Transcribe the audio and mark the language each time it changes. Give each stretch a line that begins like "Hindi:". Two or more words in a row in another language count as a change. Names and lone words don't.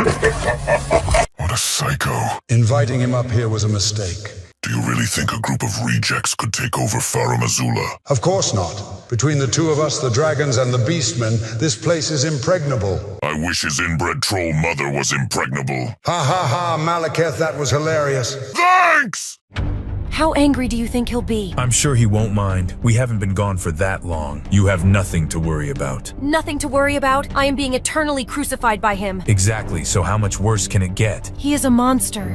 English: What a psycho. Inviting him up here was a mistake. Do you really think a group of rejects could take over Farum Azula? Of course not. Between the two of us, the dragons and the beastmen, this place is impregnable. I wish his inbred troll mother was impregnable. Ha ha ha, Maliketh, that was hilarious. Thanks! How angry do you think he'll be? I'm sure he won't mind. We haven't been gone for that long. You have nothing to worry about. Nothing to worry about? I am being eternally crucified by him. Exactly, so how much worse can it get? He is a monster.